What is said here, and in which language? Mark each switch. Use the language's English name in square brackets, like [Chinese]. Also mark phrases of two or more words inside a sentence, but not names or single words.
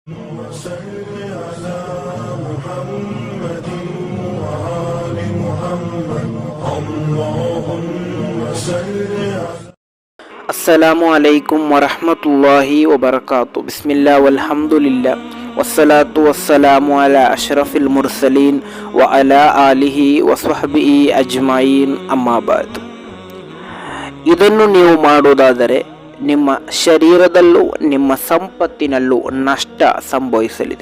[Arabic] وصل على محمد وآل محمد اللهم صل على السلام عليكم ورحمة الله وبركاته. بسم الله والحمد لله والصلاة والسلام على أشرف المرسلين وعلى آله وصحبه أجمعين أما بعد. [Kannada] ಇದನ್ನು ನೀವು ಮಾಡುವುದಾದರೆ ನಿಮ್ಮ ಶರೀರದಲ್ಲೂ ನಿಮ್ಮ ಸಂಪತ್ತಿನಲ್ಲೂ ನಷ್ಟ ಸಂಭವಿಸಲಿದೆ.